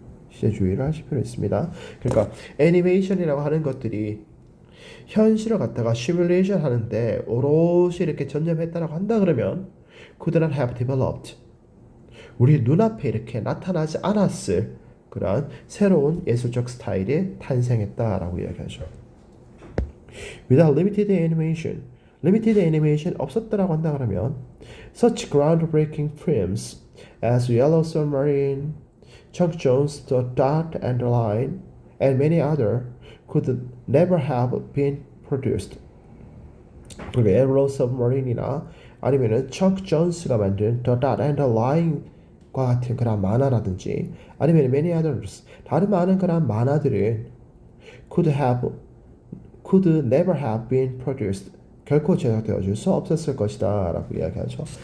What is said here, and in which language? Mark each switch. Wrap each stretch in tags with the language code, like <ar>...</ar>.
<ko>시제 주의를 하실 필요 있습니다. 그러니까 애니메이션이라고 하는 것들이 현실을 갖다가 시뮬레이션 하는데 오롯이 이렇게 전념했다라고 한다 그러면</ko> <en>could not have developed</en> <ko>우리 눈앞에 이렇게 나타나지 않았을 그런 새로운 예술적 스타일이 탄생했다라고 이야기하죠.</ko> <en>Without limited animation, limited animation</en> <ko>없었다라고 한다 그러면</ko> <en>such groundbreaking films as Yellow Submarine, Chuck Jones, The Dot and the Line, and many other could never have been produced.</en> <ko>그러니까 Yellow Submarine이나 아니면은 Chuck Jones가 만든 The Dot and the Line 과 같은 그런 만화라든지 아니면</ko> <en>many others</en> <ko>다른 많은 그런 만화들은</ko> <en>could never have been produced</en> <ko>결코 제작되어질 수 없었을 것이다 라고 이야기하죠.</ko>